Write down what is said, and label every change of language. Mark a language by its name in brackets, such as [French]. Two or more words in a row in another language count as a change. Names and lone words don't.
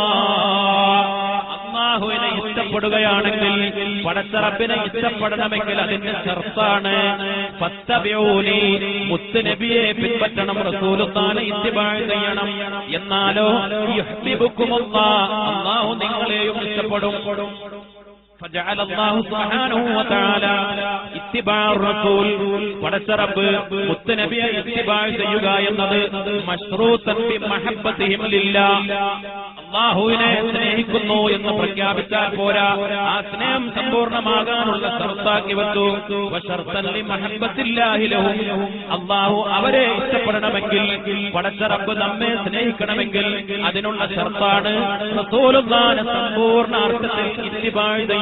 [Malayalam] അല്ലാഹുവിനെ ഇഷ്ടപ്പെടുകയാണെങ്കിൽ, പടച്ച റബ്ബിനെ ഇഷ്ടപ്പെടണമെങ്കിൽ അതിന്റെ ഷർത്താണ് ഫത്തബിഊനി, മുത്തുനബിയെ പിൻപറ്റണം, റസൂലുള്ളാഹിനെ ഇത്തിബാഅ് ചെയ്യണം. എന്നാലോ യുഹ്ബിബുകുമുല്ലാഹ്, അല്ലാഹു നിങ്ങളെയും ഇഷ്ടപ്പെടും. [Arabic] فجعل الله سبحانه وتعالى اتباع الرسول, [Malayalam] പടച്ച റബ്ബ് മുത്തുനബിയെ ഇത്തിബാഅ് ചെയ്യുക എന്നത് [Arabic] مشروطا بمحبتهم لله, [Malayalam] അല്ലാഹുവിനെ സ്നേഹിക്കുന്നു എന്ന് പ്രഖ്യാപിച്ചാൽ പോരാ, ആ സ്നേഹം സമ്പൂർണ്ണമാകാനുള്ള ഷർത്താക്കി വെച്ചു. [Arabic] وشرطا لمحبة الله لهم, [Malayalam] അല്ലാഹു അവരെ ഇഷ്ടപ്പെടണമെങ്കിൽ, പടച്ച റബ്ബ് നമ്മെ സ്നേഹിക്കണമെങ്കിൽ അതിനുള്ള ഷർത്താണ് റസൂലുള്ളാഹിനെ സമ്പൂർണ്ണ അർത്ഥത്തിൽ ഇത്തിബാഅ് ചെയ്യണം.